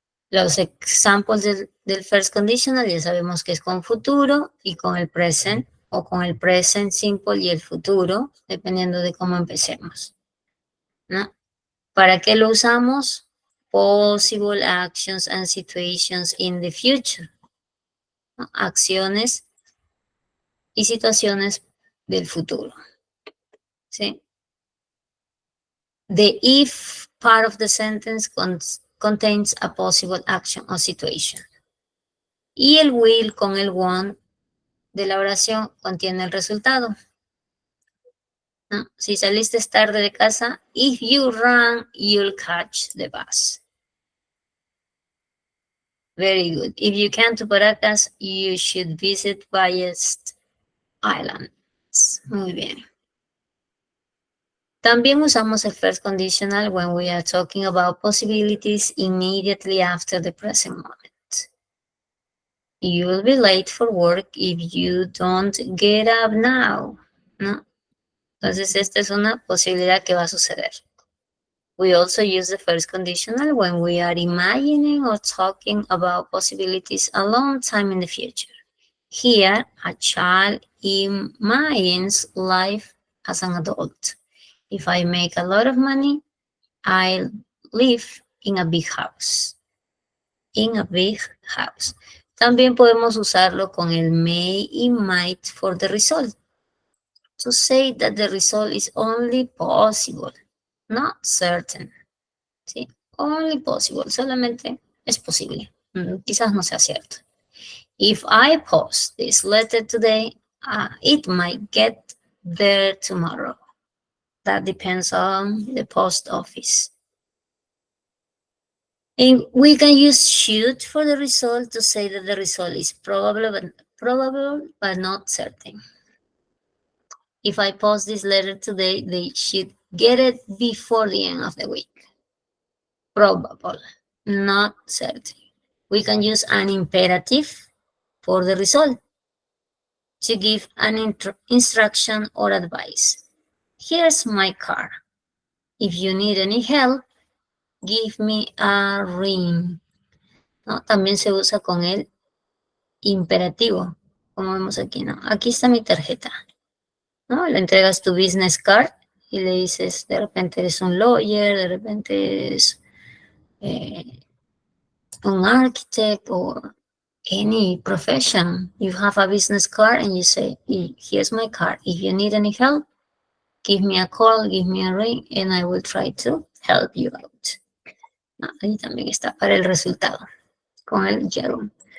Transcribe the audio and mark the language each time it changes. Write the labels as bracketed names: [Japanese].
[Spanish] Los examples del first conditional ya sabemos que es con futuro y con el present, o con el present simple y el futuro, dependiendo de cómo empecemos, ¿no? ¿Para qué lo usamos? [English] Possible actions and situations in the future, ¿no? [Spanish] Acciones y situaciones del futuro, ¿sí? [English] The if part of the sentence contains a possible action or situation. [Spanish] Y el will con el want de la oración contiene el resultado, ¿no? Si saliste tarde de casa, [English] if you run, you'll catch the bus. Very good. If you come to Paracas, you should visit Ballest Islands. [Spanish] Muy bien. También usamos el [English] first conditional when we are talking about possibilities immediately after the present moment. You will be late for work if you don't get up now, ¿no? [Spanish] Entonces, esta es una posibilidad que va a suceder. [English] We also use the first conditional when we are imagining or talking about possibilities a long time in the future. Here, a child imagines life as an adult. If I make a lot of money, I'll live in a big house. In a big house. [Spanish] También podemos usarlo con el may y might [English] for the result. To say that the result is only possible, not certain. ¿Sí? Only possible, [Spanish] solamente es posible. Quizás no sea cierto. [English] If I post this letter today, it might get there tomorrow. That depends on the post office. And we can use should for the result to say that the result is probable but not certain. If I post this letter today, they should get it before the end of the week. Probable, not certain. We can use an imperative for the result to give an instruction or advice. Here's my car. If you need any help, give me a ring. [Spanish] ¿No? También se usa con el imperativo, como vemos aquí, ¿no? Aquí está mi tarjeta, ¿no? Le entregas tu business card y le dices, de repente eres un lawyer, de repente eres un architect o [English] any profession. You have a business card and you say, here's my card. If you need any help, give me a call, give me a ring, and I will try to help you out. [Spanish] Ahí también está para el resultado, con el Jerome.